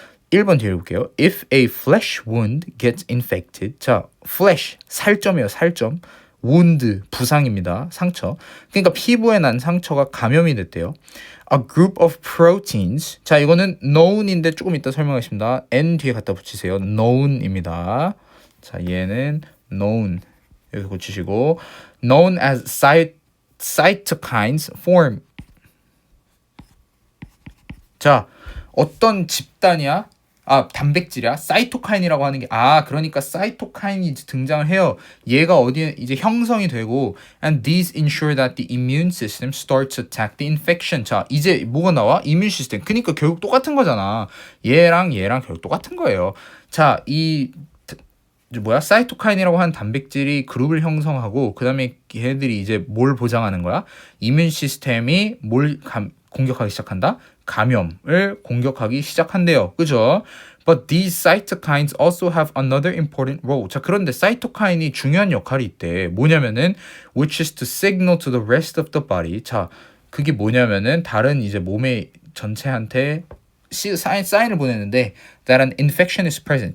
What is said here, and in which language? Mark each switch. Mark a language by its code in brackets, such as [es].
[ko] 1번 뒤에 볼게요. [en] If a flesh wound gets infected. [ko] 자, flesh, 살점이에요. 살점. wound, 부상입니다. 상처. 그러니까 피부에 난 상처가 감염이 됐대요. [en] A group of proteins. [ko] 자, 이거는 known인데 조금 이따 설명하겠습니다. n 뒤에 갖다 붙이세요. known입니다. 자, 얘는 known. 여기 고치시고 [en] known as cytokines form. [ko] 자, 어떤 집단이야? 단백질이야? 사이토카인이라고 하는 게 그러니까 사이토카인이 등장을 해요. 얘가 어디에 이제 형성이 되고 [en] and these ensure that the immune system starts to attack the infection. [ko] 자, 이제 뭐가 나와? 이뮤 시스템. 그러니까 결국 똑같은 거잖아. 얘랑 결국 똑같은 거예요. 자, 사이토카인이라고 하는 단백질이 그룹을 형성하고 그다음에 얘들이 이제 뭘 보장하는 거야? 이뮤 시스템이 공격하기 시작한다? 감염을 공격하기 시작한대요. 그죠? [en] But these cytokines also have another important role. [ko] 자, 그런데 사이토카인이 중요한 역할이 있대. 뭐냐면은 [en] which is to signal to the rest of the body. [ko] 자, 그게 뭐냐면은 다른 이제 몸의 전체한테 사인을 보내는데 [en] that an infection is present.